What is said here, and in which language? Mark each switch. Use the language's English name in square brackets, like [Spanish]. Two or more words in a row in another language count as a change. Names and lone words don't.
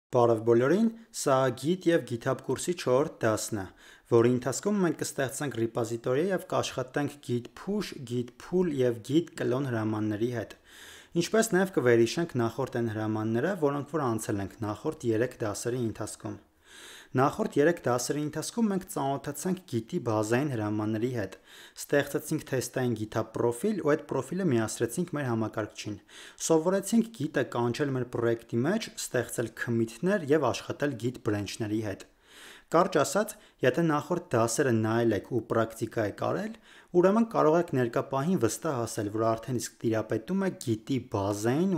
[Armenian] Բարև բոլորին, սա Git և GitHub կուրսի 4-րդ դասն է, որի ընթացքում մենք կստեղծենք ռեպոզիտորի և կաշխատենք [English] git push, git pull [Armenian] և [English] git clone [Armenian] հրամանների հետ։ Ինչպես նաև կվերհիշենք նախորդ այն հրամանները, որոնք որ անցել ենք նախորդ 3 դասերի ընթացքում։ Նախորդ 3 դասերի ընթացքում մենք ծանոթացանք Git-ի բազային հրամանների հետ, ստեղծեցինք թեստային GitHub պրոֆիլ ու այդ պրոֆիլը միացրեցինք մեր համակարգչին։ Սովորեցինք Git-ը կանչել մեր պրոյեկտի մեջ, ստեղծել commit-ներ և աշխատել Git branch-ների հետ։ Կարճ ասած, եթե նախորդ դասերը նայել եք ու պրակտիկա եք արել, ուրեմն կարող եք ներկա պահին վստահ ասել, որ արդեն իսկ տիրապետում եք Git-ի բազային